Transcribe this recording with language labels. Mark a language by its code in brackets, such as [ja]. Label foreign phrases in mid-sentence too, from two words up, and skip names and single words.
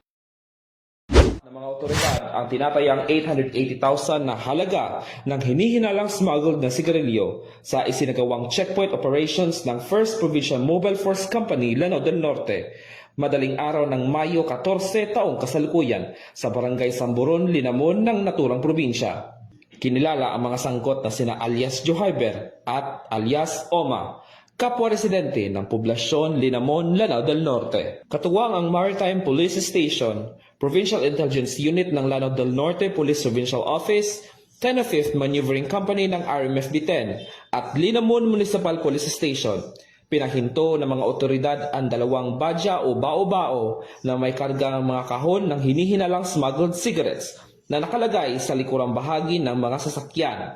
[tl] Ng mga otoridad ang tinatayang 880,000 na halaga ng hinihinalang smuggled na sigarilyo sa isinagawang [en] checkpoint operations [tl] ng 1st Provincial Mobile Force Company, Lanao del Norte, madaling araw ng Mayo 14 taong kasalukuyan sa Barangay Samburon, Linamon ng naturang probinsya. Kinilala ang mga sangkot na sina alias Johyber at alias Oma, kapwa residente ng poblasyon Linamon, Lanao del Norte. Katuwang ang Maritime Police Station, Provincial Intelligence Unit ng Lanao del Norte Police Provincial Office, 10th Maneuvering Company ng RMFB-10 at Linamon Municipal Police Station. Pinahinto ng mga otoridad ang 2 badya o bao-bao na may karga ng mga kahon ng hinihinalang [en] smuggled cigarettes [tl] na nakalagay sa likurang bahagi ng mga sasakyan.